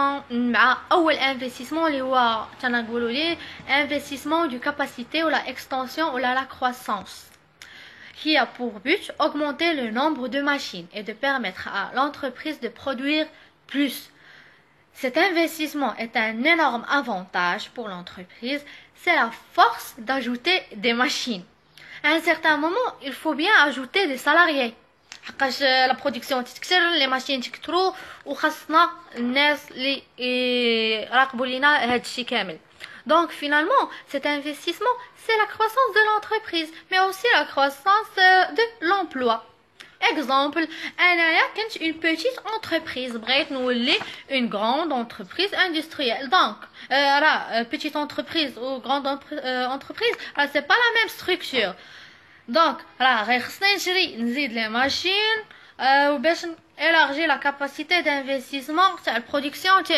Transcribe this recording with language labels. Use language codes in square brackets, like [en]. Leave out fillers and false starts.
[ar] مع اول انفستيسمون اللي هو تنقولوا ليه انفستيسمون دو كاباسيتي ولا اكستنسيون ولا لا [fr] كروissance qui a pour but augmenter le nombre de machines et de permettre à l'entreprise de produire plus. Cet investissement est un énorme avantage pour l'entreprise. C'est la force d'ajouter des machines. À un certain moment, il faut bien ajouter des salariés. [ar] حقاش لا برودكسيون تتكثر، لي ماشين تكثروا، وخاصنا الناس اللي يراقبوا لينا هذا الشيء كامل. [fr] donc finalement cet investissement c'est la croissance de l'entreprise mais aussi la croissance de l'emploi. exemple [ar] انايا كنت [fr] une petite entreprise [ar] بغيت نولي [fr] une grande entreprise industrielle. donc [ar] راه [fr] petite entreprise ou grande entreprise راه c'est pas la même structure. [ar] donc راه غير خصني نزيد لي ماشين وباش [fr] élargir la capacité d'investissement [ar] تاع البرودكسيون تاعي.